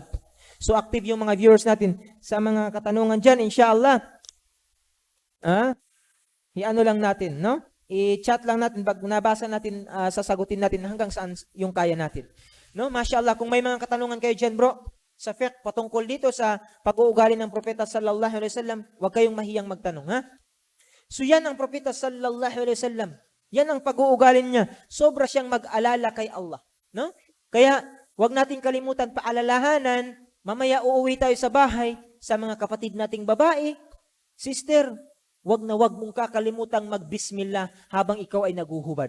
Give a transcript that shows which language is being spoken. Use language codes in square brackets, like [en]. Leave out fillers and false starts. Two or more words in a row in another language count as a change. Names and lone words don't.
[tl] So active yung mga viewers natin sa mga katanungan dyan, inshallah. I-ano lang natin, no? I-chat lang natin, pag nabasa natin, sasagutin natin hanggang saan yung kaya natin. No? Mashallah, kung may mga katanungan kayo dyan, bro, sa fiqh, patungkol dito sa pag-uugali ng propeta [ar] صلى الله عليه وسلم, [tl] huwag kayong mahiyang magtanong, ha? So yan ang propeta [ar] صلى الله عليه وسلم. [tl] Yan ang pag-uugali niya. Sobra siyang mag-alala kay Allah, no? Kaya, huwag natin kalimutan paalalahanan, mamaya uuwi tayo sa bahay, sa mga kapatid nating babae, sister, wag mong kakalimutang magbismillah habang ikaw ay naguhubad.